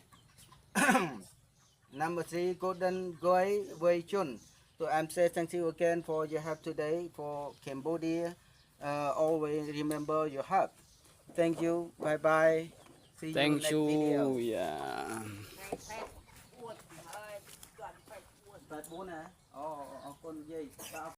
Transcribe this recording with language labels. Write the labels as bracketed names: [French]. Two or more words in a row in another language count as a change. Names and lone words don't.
[English] Number 3, Golden Goy Wei Chun. So I'm saying thank you again for your help today for Cambodia. Always remember your help. Thank you. Bye bye. See you Thank next you video. yeah [Khmer] អួតហើយគាត់ទៅអួត [Vietnamese] Tại bố nè. Ồ, con dây.